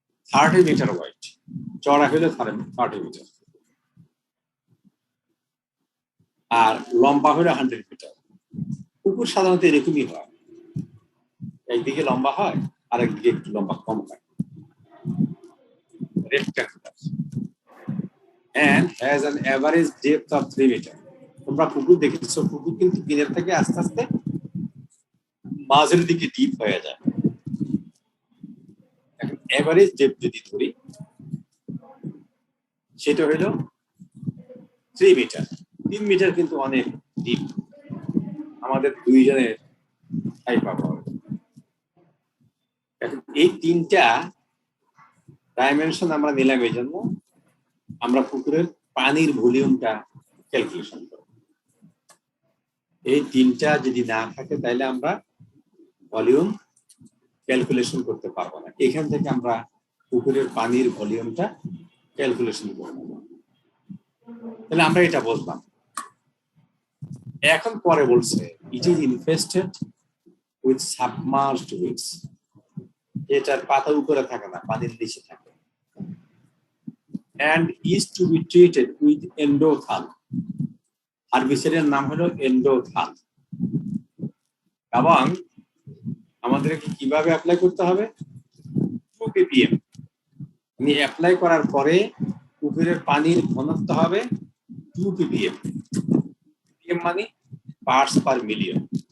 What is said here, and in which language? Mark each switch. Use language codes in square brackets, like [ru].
[bn] 30 metre wide, চড়া হলে 30 metre, আর লম্বা হলে 100 মিটার। পুকুর সাধারণত এরকমই হয়, একদিকে লম্বা হয় আর একদিকে একটু লম্বা কম হয়। [en] Rectangular and has an average depth of 3 meter. [bn] তোমরা পুকুর দেখেছো, পুকুর কিন্তু কিনার থেকে আস্তে আস্তে মাঝের দিকে ডিপ হয়ে যায়। এখন এভারেজ ডেপথ যদি ধরি সেটা হলো 3 মিটার। 3 মিটার কিন্তু অনেক ডিপ, আমাদের দুইজনের ঠাই পাবো। এখন এই তিনটা ডাইমেনশন আমরা নিলাম, এই জন্য আমরা পুকুরের পানির ভলিউমটা ক্যালকুলেশন করব। এই তিনটা যদি না থাকে তাহলে আমরা ভলিউম ক্যালকুলেশন করতে পারবো না। এখান থেকে আমরা পুকুরের পানির ভলিউমটা ক্যালকুলেশন করব, তাহলে আমরা এটা বললাম। এখন পরে বলছে [en] it is infested with submerged weeds, [bn] এটার পাতা উপরে থাকে না, পানির নিচে থাকে। [en] and is to be treated with endothal. [bn] হার্বিসাইডের নাম হলো এন্ডোথাল। এবং আমাদেরকে কিভাবে অ্যাপ্লাই করতে হবে? 2 ppm। আমি অ্যাপ্লাই করার পরে পুকুরের পানির ঘনত্ব হবে 2 ppm। ppm মানে পার্টস পার মিলিয়ন।